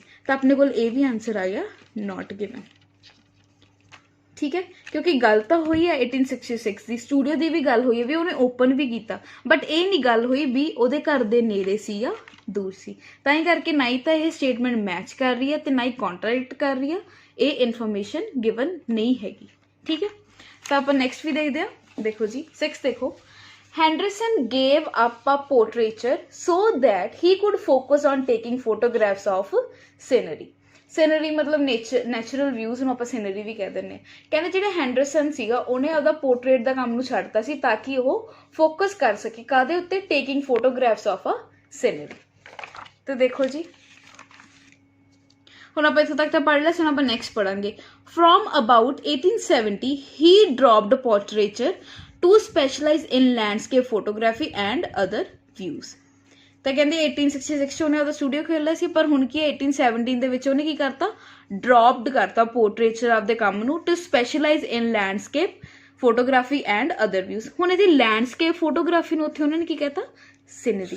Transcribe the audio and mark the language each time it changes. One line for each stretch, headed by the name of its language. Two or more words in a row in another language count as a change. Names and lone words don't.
Punjabi: ਤਾਂ ਆਪਣੇ ਕੋਲ ਇਹ ਵੀ ਆਨਸਰ ਆ ਗਿਆ
English: not given.
Punjabi: ਠੀਕ ਹੈ, ਕਿਉਂਕਿ ਗੱਲ ਤਾਂ ਹੋਈ ਹੈ 1866 ਦੀ, ਸਟੂਡੀਓ ਦੀ ਵੀ ਗੱਲ ਹੋਈ ਹੈ ਵੀ ਉਹਨੇ ਓਪਨ ਵੀ ਕੀਤਾ, ਬਟ ਇਹ ਨਹੀਂ ਗੱਲ ਹੋਈ ਵੀ ਉਹਦੇ ਘਰ ਦੇ ਨੇੜੇ ਸੀ ਜਾਂ ਦੂਰ ਸੀ। ਤਾਂ ਹੀ ਕਰਕੇ ਨਾ ਹੀ ਤਾਂ ਇਹ ਸਟੇਟਮੈਂਟ ਮੈਚ ਕਰ ਰਹੀ ਹੈ ਤੇ ਨਾ ਹੀ ਕੰਟਰੈਡਿਕਟ ਕਰ ਰਹੀ ਹੈ, ਇਹ
English: information given
Punjabi: ਨਹੀਂ ਹੈਗੀ। ਠੀਕ ਹੈ, ਤਾਂ ਆਪਾਂ ਨੈਕਸਟ ਵੀ ਦੇਖਦੇ ਹਾਂ। ਦੇਖੋ ਜੀ 6 ਦੇਖੋ,
English: Henderson gave up a portraiture so that he could focus on taking photographs of scenery.
Punjabi: Scenery मतलब
English: natural views
Punjabi: ਨੂੰ ਆਪਾਂ ਸਿਨਰੀ ਵੀ ਕਹਿ ਦਿੰਦੇ ਹਾਂ। ਕਹਿੰਦੇ ਜਿਹੜਾ ਹੈਂਡਰਸਨ ਸੀਗਾ ਉਹਨੇ ਆਪਦਾ ਪੋਰਟਰੇਟ ਦਾ ਕੰਮ ਨੂੰ ਛੱਡਤਾ ਸੀ ਤਾਂ ਕਿ ਉਹ ਫੋਕਸ ਕਰ ਸਕੇ ਕਾਹਦੇ ਉੱਤੇ,
English: taking photographs of a scenery.
Punjabi: ਤੇ ਦੇਖੋ ਜੀ ਹੁਣ ਆਪਾਂ ਇੱਥੋਂ ਤੱਕ ਤਾਂ ਪੜ੍ਹ ਲਿਆ ਸੀ, ਹੁਣ ਆਪਾਂ ਨੈਕਸਟ ਪੜਾਂਗੇ।
English: from about 1870 he dropped portraiture to specialize in landscape photography and other views।
Punjabi: ਤਾਂ ਕਹਿੰਦੇ 1866 ਚ ਉਹਨੇ ਉਹਦਾ ਸਟੂਡੀਓ ਖੋਲ੍ਹਿਆ ਸੀ, ਪਰ ਹੁਣ ਕੀ 1817 ਦੇ ਵਿੱਚ ਉਹਨੇ ਕੀ ਕਰਤਾ, ਡਰੋਪਡ ਕਰਤਾ ਪੋਰਟਰੇਚਰ ਆਪਦੇ ਕੰਮ ਨੂੰ,
English: to specialize in landscape photography and other views.
Punjabi: ਹੁਣ ਇਹਦੀ
English: landscape photography
Punjabi: ਨੂੰ ਉੱਥੇ ਉਹਨਾਂ ਨੇ ਕੀ ਕਹਿਤਾ, ਸਿਨਰੀ।